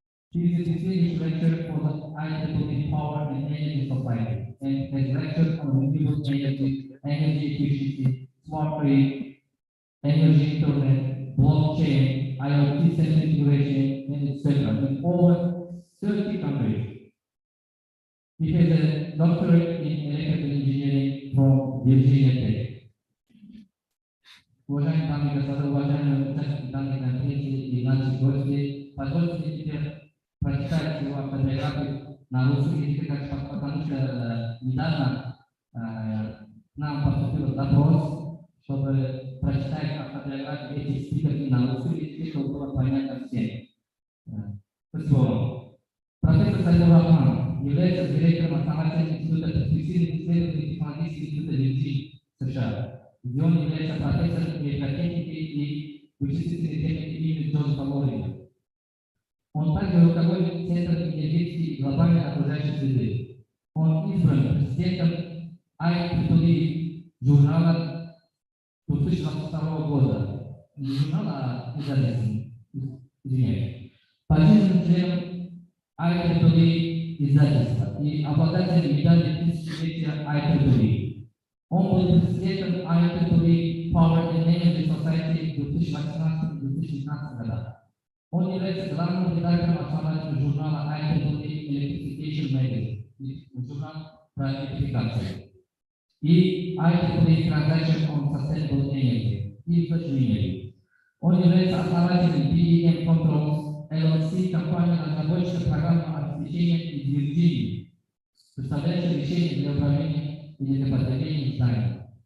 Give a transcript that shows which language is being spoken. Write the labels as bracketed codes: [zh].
[en] He is a distinguished lecturer for the IEEE Power and Energy Society and has lectured on renewable energy, energy efficiency, smart grid, energy internet, blockchain, IoT sensor integration, and etc. in over 30 countries. He has a doctorate in electrical engineering from Virginia Tech. [ru] Уважаемые дамы и господа, уважаемые участники данной конференции и наши гости, позвольте мне теперь прочитать его автобиографию на русском языке, потому что недавно нам поступил запрос, чтобы прочитать автобиографию этих спикеров на русском языке, чтобы было понятно всем. Спасибо. Профессор Сайфур Рахман является директором основателя Института перспективных исследований технологического института Вирджинии, США, где он является профессором электротехники и вычислительной техники имени Джозефа Лорина. Он также руководит Центром энергетики и глобальной окружающей среды. Он избран президентом IEEE журнала 2022 года. Не журнала, а издательства. Извиняюсь. Пожизненным членом IEEE издательства и обладателем медали тысячелетия IEEE. Он был президентом IEEE Power and Energy Society в 2018-2019 годах. Он является главным редактором основателем журнала IEEE Electrification Magazine, журнал про электрификацию, и IEEE Transaction on Sustainable Energy, и прочее. Он является основателем BAM Controls LLC, компании разработчика программного обеспечения из Вирджинии, представляющая решения для управления энергопотреблением зданий.